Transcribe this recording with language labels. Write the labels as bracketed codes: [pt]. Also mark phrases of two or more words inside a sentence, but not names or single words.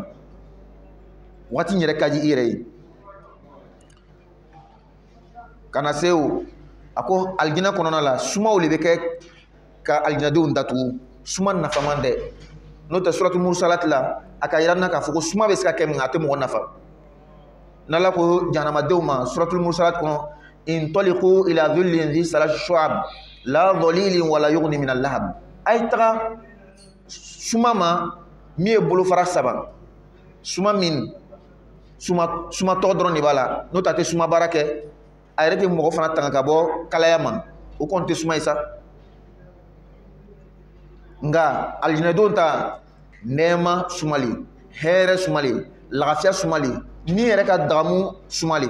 [bm] Wagati in yɛrɛ ka di i yɛrɛ ye. Kana se o a ko alijinɛ kɔnɔna la sumaw de bɛ kɛ ka alijinɛdenw datugu. Suma nafaman dɛ. N'o tɛ suratul mursalat la a ka yira n na k'a fɔ ko suma bɛ se ka kɛ min a tɛ mɔgɔ nafa. N'ala ko jahanamadenw ma suratul mursalat kɔnɔ [ar] انطلقوا إلى ظل ذي ثلاث شعب لا ظليل ولا يغني من اللهب. [bm] A ye taga suma ma min ye bolofara 3. Suma min suma tɔgɔ dɔrɔn de b'a la n'o tɛ a tɛ suma baara kɛ a yɛrɛ tɛ mɔgɔ fana tanga ka bɔ kalaya ma o kɔni tɛ suma ye sa. Nka alijinɛdenw ta nɛɛma sumali hɛrɛ sumali lafiya sumali ni yɛrɛ ka dagamu sumali.